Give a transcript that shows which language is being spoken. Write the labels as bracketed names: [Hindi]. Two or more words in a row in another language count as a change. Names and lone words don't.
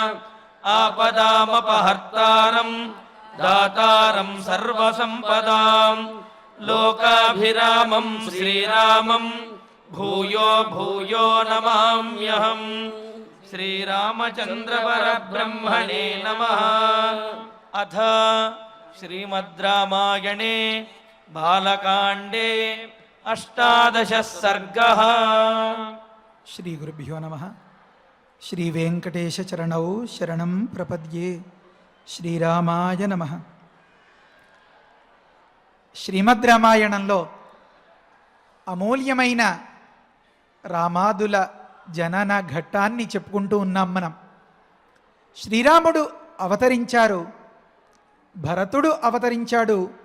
[Sanskrit] आपदामपहर्तारम् दातारम् सर्वसम्पदाम् लोकाभिरामम् श्रीरामम् भूयो भूयो नमाम्यहम् श्रीरामचन्द्र परब्रह्मणे नमः। अथ श्रीमद् रामायणे बालकाण्डे 18 सर्गः। श्री गुरुभ्यो नमः। श्री वेंकटेश चरणौ शरणं प्रपद्ये। శ్రీరామాయ నమః. [Telugu] శ్రీమద్ రామాయణంలో అమూల్యమైన రామాదుల జనన ఘట్టాన్ని చెప్పుకుంటూ ఉన్నాం మనం. శ్రీరాముడు అవతరించారు, భరతుడు అవతరించాడు.